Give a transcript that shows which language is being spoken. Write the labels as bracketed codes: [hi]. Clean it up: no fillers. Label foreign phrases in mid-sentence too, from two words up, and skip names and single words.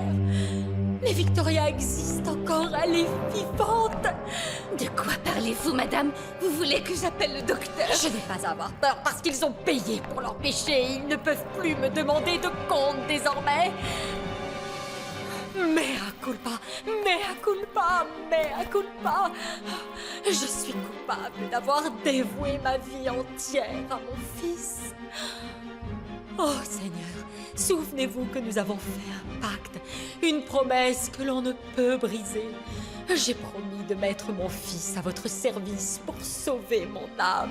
[fr] Mais Victoria existe encore, elle est vivante. De quoi parlez-vous, madame? Vous voulez que j'appelle le docteur? Je n'ai pas à avoir peur parce qu'ils ont payé pour leur péché. Ils ne peuvent plus me demander de compte désormais. [la] Mea culpa, mea culpa, mea culpa. [fr] Je suis coupable d'avoir dévoué ma vie entière à mon fils. Oh Seigneur, souvenez-vous que nous avons fait un pacte, une promesse que l'on ne peut briser. J'ai promis de mettre mon fils à votre service pour sauver mon âme.